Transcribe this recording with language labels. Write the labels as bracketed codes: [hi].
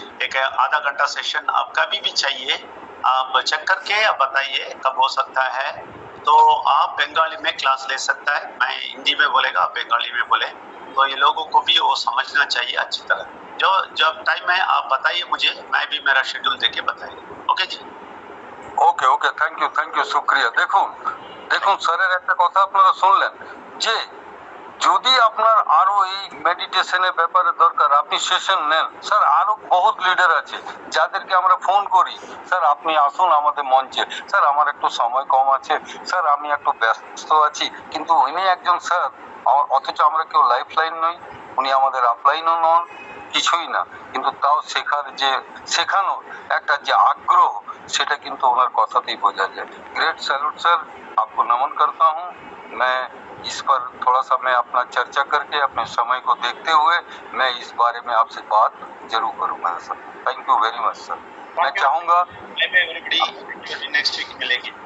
[hi] एक आधा घंटा सेशन आप कभी भी चाहिए, आप चेक करके आप बताइए कब हो सकता है, तो आप बंगाली में क्लास ले सकता है। मैं हिंदी में बोलेगा, आप बंगाली में बोले, तो ये लोगों को भी वो समझना चाहिए अच्छी तरह। जो जब टाइम है आप बताइए मुझे, मैं भी मेरा शेड्यूल देके बताएगा। Okay ji, [en] Okay okay, thank you শুক্রিয়া। [bn] দেখুন দেখুন স্যারের একটা কথা আপনারা শুনলেন যে যদি আপনার আরো এই মেডিটেশনের ব্যাপারে দরকার, আপনি সেশন নেন। স্যার আরো বহুত লিডার আছে যাদেরকে আমরা ফোন করি, স্যার আপনি আসুন আমাদের মঞ্চে, স্যার আমার একটু সময় কম আছে, স্যার আমি একটু ব্যস্ত আছি, কিন্তু উনি একজন স্যার, অথচ আমরা কেউ লাইফ লাইন নই, উনি আমাদের আপলাইনও নন। কিছুই না, কিন্তু তাও শেখানোর একটা যে আগ্রহ সেটা কিন্তু ওনার কথাতেই বোঝা যায়। [hi] ग्रेट सैल्यूट सर, आपको नमन करता हूँ। मैं इस पर थोड़ा सा मैं अपना चर्चा करके अपने समय को देखते हुए मैं इस बारे में आपसे बात जरूर करूंगा sir. [en] Thank you very much sir. [hi] मैं चाहूंगा [en] Everybody next week मिलेगी।